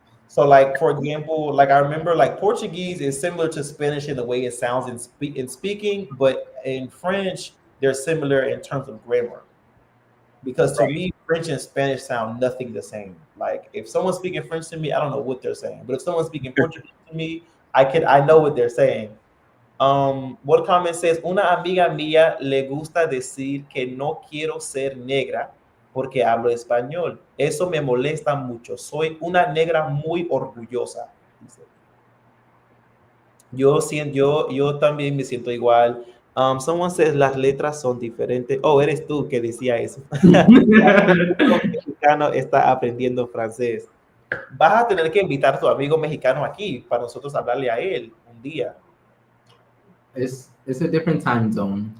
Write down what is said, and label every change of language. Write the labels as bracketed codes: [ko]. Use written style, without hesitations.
[en] So, like for example, like I remember, like Portuguese is similar to Spanish in the way it sounds in speaking, but in French they're similar in terms of grammar. Because to me, French and Spanish sound nothing the same. Like if someone's speaking French to me, I don't know what they're saying, but if someone's speaking Portuguese to me, I know what they're saying. What comment says, [es] una amiga mía le gusta decir que no quiero ser negra porque hablo español. Eso me molesta mucho. Soy una negra muy orgullosa. Dice. Yo también me siento igual. [en] Someone says [es] las letras son diferentes. Oh, eres tú que decía eso. Un mexicano está aprendiendo francés. Vas a tener que invitar a tu amigo mexicano aquí para nosotros hablarle a él un día. [en] It's a different time zone.